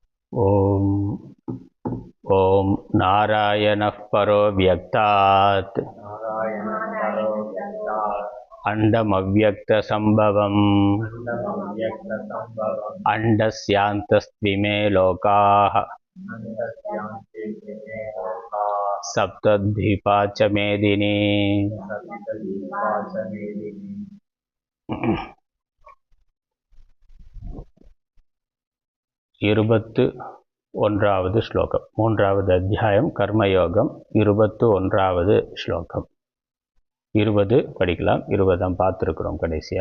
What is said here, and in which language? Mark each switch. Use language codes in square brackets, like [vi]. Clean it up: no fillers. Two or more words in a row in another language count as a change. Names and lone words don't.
[sa] ओम ओम नारायणः परो व्यक्तात् अंडमव्यक्तसंभवम् अंडस्यान्तस्त्विमे लोकाः सप्तद्वीपा च मेदिनी। [ta] 21வது ஸ்லோகம். 3வது அத்தியாயம் கர்மயோகம். 21வது ஸ்லோகம். 20 படிக்கலாம். 20 பார்த்துருக்கிறோம் கடைசியா.